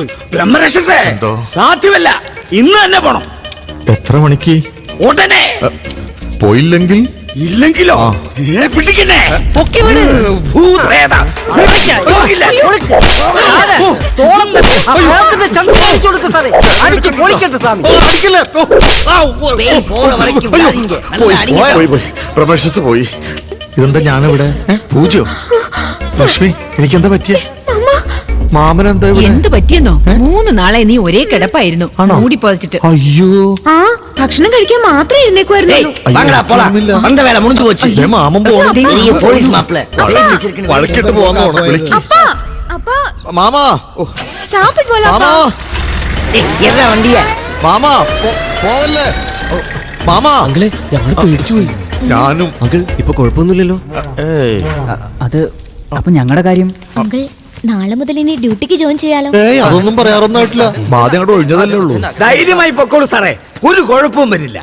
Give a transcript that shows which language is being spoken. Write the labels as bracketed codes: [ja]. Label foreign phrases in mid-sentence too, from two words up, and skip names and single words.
[ml] ബ്രഹ്മരക്ഷസേ, സാധ്യമല്ല. ഇന്ന് തന്നെ പോണം. എത്ര മണിക്ക്? ഉടനെ. പോയില്ലെങ്കിൽ? ഇല്ലെങ്കിലോ? പിടിക്കുന്നേ. പൊക്കി വിട്. ഭൂതപ്രേത. പോകില്ല. അടിച്ചു പൊളിക്കട്ടെ സ്വാമി. [ta] பேய் போற வரைக்கும் விடாதீங்க. நல்லா அடிங்க. [ml] പോയി പ്രമേശസ് പോയി. ഇതെന്താ ഞാനിവിടെ? പൂജയോ? ലക്ഷ്മി, എനിക്കെന്താ പറ്റിയേ? മാമനെന്താ ഇവിടെ? എന്ത് പറ്റിയെന്നോ? 3 നാളെ നീ ഒരേ കിടപ്പായിരുന്നു, മൂടി പൊതിച്ചിട്ട്. അയ്യോ, ആ ഭക്ഷണം കഴിക്കാൻ മാത്രമേ എഴുന്നേക്കുമായിരുന്നുള്ളൂ. [ta] வாங்கடா போலாம். வந்த வேலை முடிஞ்சு போச்சு. [ml] മാമൻ പോണം. [ta] பெரிய போலீஸ் மாப்பிள்ள பேய் வச்சிருக்கேன்னு [ml] വഴക്കിട്ട് പോവാന്ന് തോന്നുന്നു. വിളിക്ക്. അപ്പാ, അപ്പാ, മാമാ, [ta] சாப்பிட்டு போலா. [ml] മാമാ, [ta] என்ன வண்டியா? [ml] മാമാ, പോവല്ലേ? മാമാ, അങ്കിളെ, ഞങ്ങൾ പേടിച്ചു പോയി. ഞാനും. അങ്കിൾ, ഇപ്പൊ കുഴപ്പമൊന്നുമില്ലല്ലോ? ഏയ്, അത് അപ്പൊ ഞങ്ങളുടെ കാര്യം? അങ്കിൾ, നാളെ മുതൽ ഇനി ഡ്യൂട്ടിക്ക് ജോയിൻ ചെയ്യാലോ? ഏയ്, അതൊന്നും പറയാറൊന്നും ആയിട്ടില്ല. ബാധ്യം അങ്ങോട്ട് ഒഴിഞ്ഞതല്ലേ ഉള്ളൂ. ധൈര്യമായി പൊക്കോളൂ സാറേ, ഒരു കുഴപ്പവും വരില്ല.